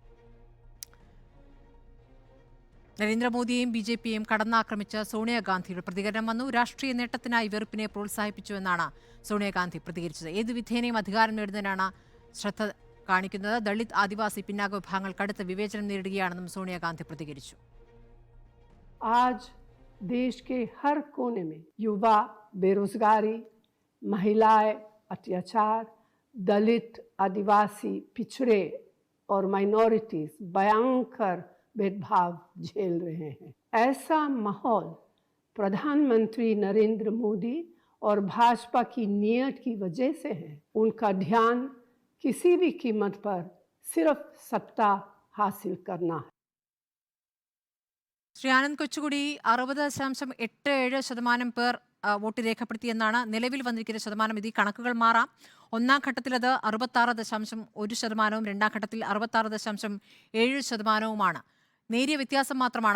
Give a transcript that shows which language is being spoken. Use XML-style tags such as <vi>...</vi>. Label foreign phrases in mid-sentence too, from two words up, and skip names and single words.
<ml>നരേന്ദ്രമോദിയെയും BJPയെയും കടന്നാക്രമിച്ച് സോണിയാഗാന്ധിയുടെ പ്രതികരണം വന്നു. രാഷ്ട്രീയ നേട്ടത്തിനായി വെറുപ്പിനെ പ്രോത്സാഹിപ്പിച്ചുവെന്നാണ് സോണിയാഗാന്ധി പ്രതികരിച്ചത്. ഏത് വിധേനയും അധികാരം നേടുന്നതിനാണ് ശ്രദ്ധ കാണിക്കുന്നത്. ദളിത്, ആദിവാസി, പിന്നാക്ക വിഭാഗങ്ങൾ കടുത്ത വിവേചനം നേരിടുകയാണെന്നും സോണിയാഗാന്ധി പ്രതികരിച്ചു.</ml> <hi>आज देश के हर कोने में युवा बेरोजगारी, महिलाएं अत्याचार, दलित, आदिवासी, पिछड़े और माइनॉरिटीज भयंकर भेदभाव झेल रहे हैं. ऐसा माहौल प्रधानमंत्री नरेंद्र मोदी और भाजपा की नीयत की वजह से है. उनका ध्यान किसी भी कीमत पर सिर्फ सत्ता हासिल करना है.</hi> <ml>ശ്രീ ആനന്ദ് കൊച്ചുകുടി, 60.87% പേർ വോട്ട് രേഖപ്പെടുത്തിയെന്നാണ് നിലവിൽ വന്നിരിക്കുന്ന ശതമാനം. ഇത് ഈ കണക്കുകൾ മാറാം. ഒന്നാം ഘട്ടത്തിൽ അത് 66.1%, രണ്ടാം ഘട്ടത്തിൽ 66.7%. നേരിയ വ്യത്യാസം മാത്രമാണ്.</ml>